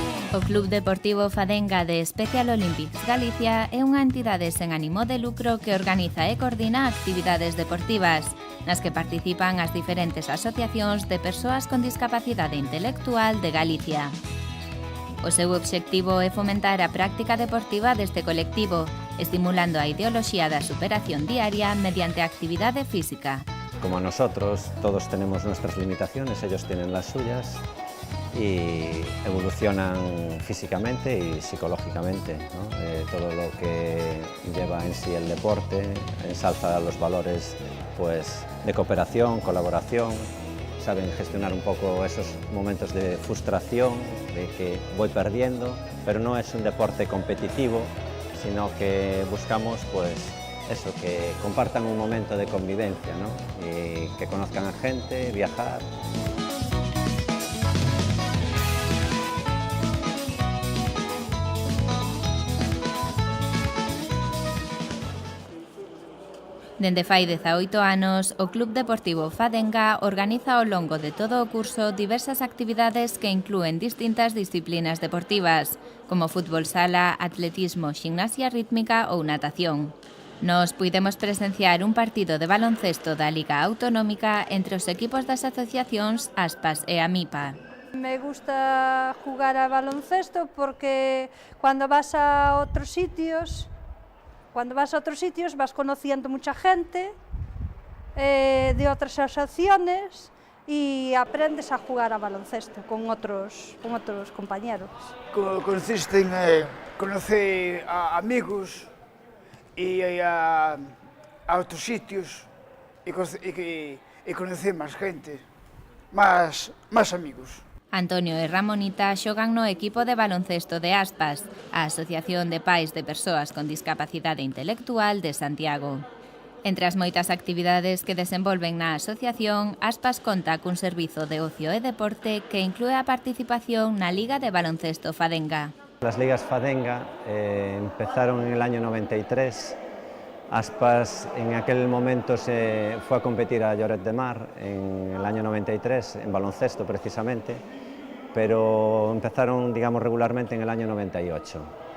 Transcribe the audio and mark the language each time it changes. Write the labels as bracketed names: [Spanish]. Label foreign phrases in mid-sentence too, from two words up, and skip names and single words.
[Galician] O Club Deportivo Fadenga de Special Olympics Galicia é unha entidade sen ánimo de lucro que organiza e coordina actividades deportivas, nas que participan as diferentes asociacións de persoas con discapacidade intelectual de Galicia. O seu obxectivo é fomentar a práctica deportiva deste colectivo, estimulando a ideoloxía da superación diaria mediante a actividade física. [Spanish] Como nosotros, todos tenemos nuestras limitaciones, ellos tienen las suyas y evolucionan físicamente y psicológicamente, ¿no? Todo lo que lleva en sí el deporte ensalza los valores pues, de cooperación, colaboración, saben gestionar un poco esos momentos de frustración, de que voy perdiendo, pero no es un deporte competitivo, sino que buscamos pues, eso, que compartan un momento de convivencia, ¿no? Y que conozcan a gente, viajar. [Galician] Dende fai 18 anos, o Club Deportivo Fadenga organiza ao longo de todo o curso diversas actividades que inclúen distintas disciplinas deportivas, como fútbol sala, atletismo, ximnasia rítmica ou natación. Nos puidemos presenciar un partido de baloncesto da Liga Autonómica entre os equipos das asociacións Aspas e Amipa. [Spanish] Me gusta jugar a baloncesto porque cuando vas a otros sitios vas conociendo mucha gente de otras asociaciones y aprendes a jugar a baloncesto con otros compañeros. Consiste en conocer a amigos y a otros sitios y conocer más gente, más amigos. [Galician] Antonio e Ramonita xogan no equipo de baloncesto de Aspas, a Asociación de Pais de Persoas con Discapacidade Intelectual de Santiago. Entre as moitas actividades que desenvolven na asociación, Aspas conta cun servizo de ocio e deporte que inclúe a participación na Liga de Baloncesto Fadenga. [Spanish] Las ligas Fadenga empezaron en el año 93. Aspas en aquel momento se fue a competir a Lloret de Mar en el año 93, en baloncesto precisamente, pero empezaron, digamos, regularmente en el año 98.